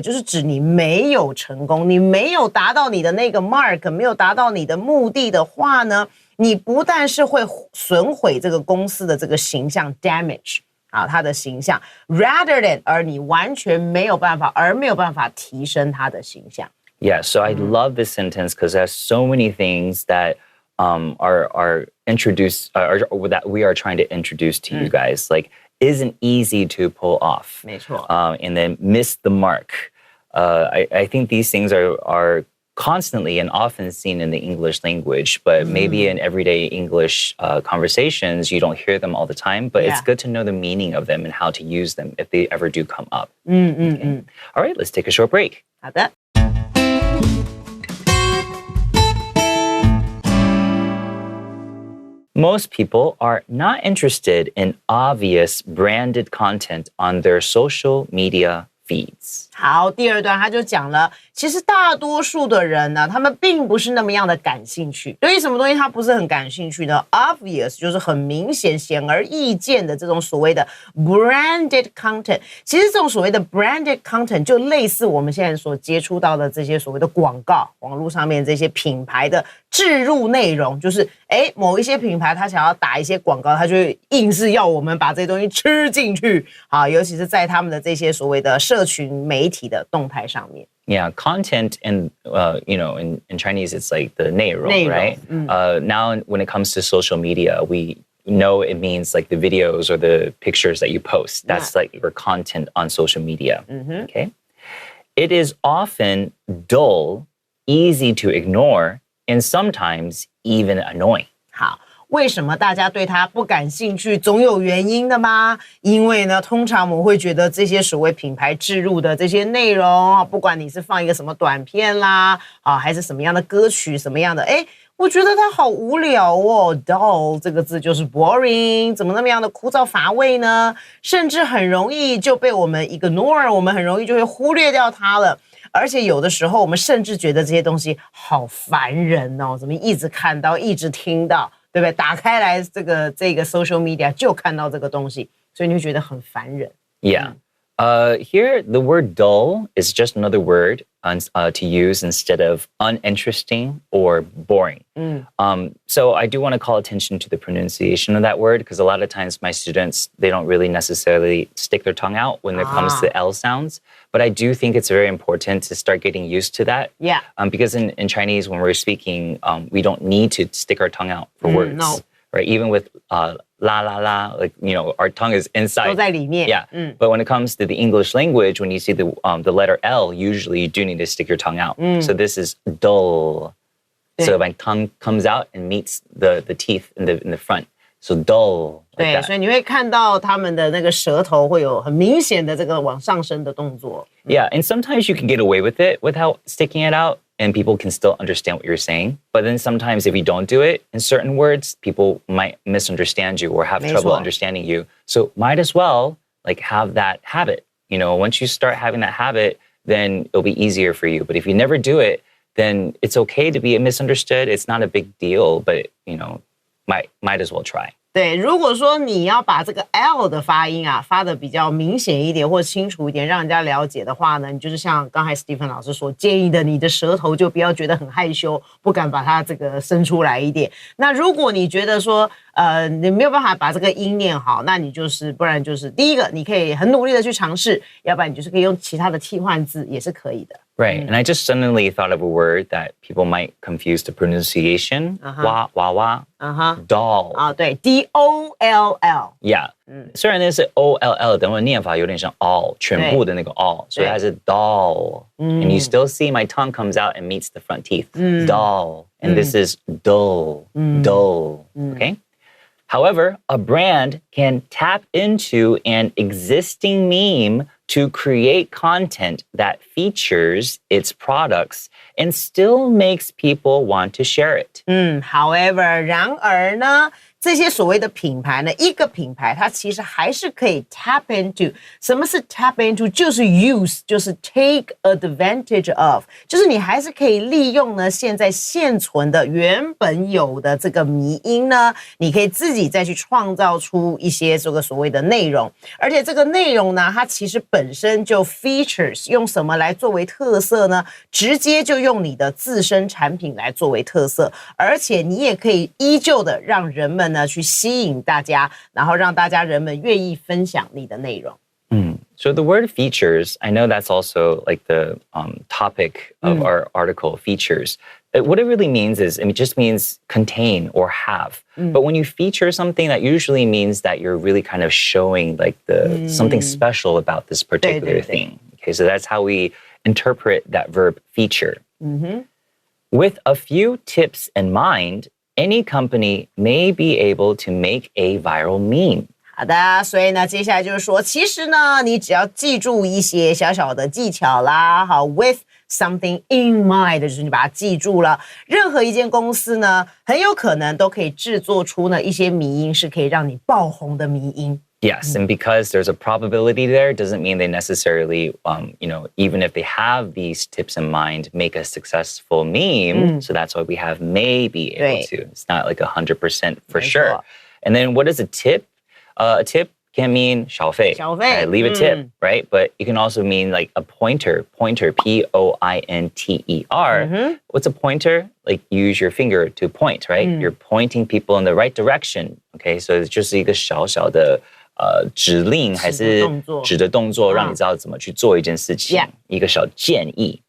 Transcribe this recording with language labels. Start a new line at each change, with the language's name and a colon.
Chinese: 就是指你没有成功，你没有达到你的那个 mark， 没有达到你的目的的话呢，你不但是会损毁这个公司的这个形象 damage。他的形象
English: rather than
Chinese: 而你完全没有办法提升他的形象。
English: Yeah, so I love this sentence because there's so many things that are introduced or that we are trying to introduce to you guys. Like isn't easy to pull off.
Chinese: 没错。
English: And then miss the mark. I think these things are constantly and often seen in the English language, but maybe in everyday English conversations, you don't hear them all the time, but it's good to know the meaning of them and how to use them if they ever do come up. Okay. All right, let's take a short break.
Chinese: 好的。
English: Most people are not interested in obvious branded content on their social media feeds.
Chinese: 好，第二段他就讲了，其实大多数的人呢，他们并不是那么样的感兴趣。对于什么东西他不是很感兴趣呢 ？Obvious 就是很明显、显而易见的这种所谓的 branded content。其实这种所谓的 branded content 就类似我们现在所接触到的这些所谓的广告，网络上面这些品牌的置入内容，就是某一些品牌他想要打一些广告，他就会硬是要我们把这些东西吃进去。好，尤其是在他们的这些所谓的社群媒体的动态上面。
English: Yeah, content in in Chinese it's like the 内容 right? Now when it comes to social media, we know it means like the videos or the pictures that you post. That's like your content on social media. Okay. It is often dull, easy to ignore, and sometimes even annoying.
Chinese: 好，为什么大家对它不感兴趣？总有原因的吗？因为呢，通常我们会觉得这些所谓品牌置入的这些内容，不管你是放一个什么短片啦，还是什么样的歌曲，什么样的，我觉得它好无聊哦 ，dull 这个字就是 boring， 怎么那么样的枯燥乏味呢？甚至很容易就被我们 ignore， 我们很容易就会忽略掉它了。而且有的时候我们甚至觉得这些东西好烦人哦，怎么一直看到，一直听到，对不对？打开来这个 social media 就看到这个东西，所以你会觉得很烦人。
English: Yeah. Here, the word dull is just another word to use instead of uninteresting or boring. So I do want to call attention to the pronunciation of that word because a lot of times my students, they don't really necessarily stick their tongue out when it comes to L sounds. But I do think it's very important to start getting used to that. Yeah. Because in Chinese, when we're speaking, we don't need to stick our tongue out for words. No. Right? Even with la la la, like, our tongue is inside.
Chinese: 都在里面。
English: Yeah. But when it comes to the English language, when you see the letter L, usually you do need to stick your tongue out. So this is dull. So my tongue comes out and meets the teeth in the front. So dull.
Chinese: 对，所以你会看到他们的那个舌头会有很明显的这个往上升的动作。
English: Yeah, and sometimes you can get away with it without sticking it out, and people can still understand what you're saying. But then sometimes if you don't do it in certain words, people might misunderstand you or have trouble understanding you. So might as well have that habit. Once you start having that habit, then it'll be easier for you. But if you never do it, then it's okay to be misunderstood. It's not a big deal, but might as well try.
Chinese: 对，如果说你要把这个 L 的发音发的比较明显一点或清楚一点，让人家了解的话呢，你就是像刚才 Stephen 老师所建议的，你的舌头就不要觉得很害羞，不敢把它这个伸出来一点。那如果你觉得说你没有办法把这个音念好，那你不然就是第一个，你可以很努力的去尝试，要不然你就是可以用其他的替换字也是可以的。
English: Right. And I just suddenly thought of a word that people might confuse the pronunciation. Wah, wah, wah. Doll.
Chinese: 对 D-O-L-L.
English: Yeah.
Chinese: 虽然那是 O-L-L 等会念法有点像 all 全部的那个 all 所以它是 doll.
English: And you still see my tongue comes out and meets the front teeth. Doll. And this is dull. Dull. Okay? However, a brand can tap into an existing meme to create content that features its products and still makes people want to share it.
Chinese: However, 然而呢，这些所谓的品牌呢，一个品牌它其实还是可以 tap into。什么是 tap into？就是 use， 就是
English: take advantage of，
Chinese: 就是你还是可以利用呢现在现存的原本有的这个迷因呢，你可以自己再去创造出一些这个所谓的内容，而且这个内容呢，它其实本身就 features， 用什么来作为特色呢？直接就用你的自身产品来作为特色，而且你也可以依旧的让人们呢去吸引大家，然后让大家人们愿意分享你的内容。
English: So the word features, I know that's also the topic of our article, features. What it really means is, it just means contain or have. But when you feature something, that usually means that you're really kind of showing something special about this particular thing. Okay, so that's how we interpret that verb feature. With a few tips in mind, any company may be able to make a viral meme.
Chinese: 好的，所以呢，接下来就是说，其实呢，你只要记住一些小小的技巧啦，好 ，
English: with something in mind，
Chinese: 就是你把它记住了。任何一间公司呢，很有可能都可以制作出呢一些迷因，是可以让你爆红的迷因。
English: Yes, and because there's a probability there, doesn't mean they necessarily, even if they have these tips in mind, make a successful meme. So that's why we have may be able to. It's not 100% for sure. And then what is a tip? A tip can mean 小费. Leave a tip, right? But it can also mean a pointer, P-O-I-N-T-E-R. What's a pointer? Use your finger to point, right? You're pointing people in the right direction. Okay, so it's just
Chinese: 一个小小的指令还是指的动作，让你知道怎么去做一件事情，一个小建议。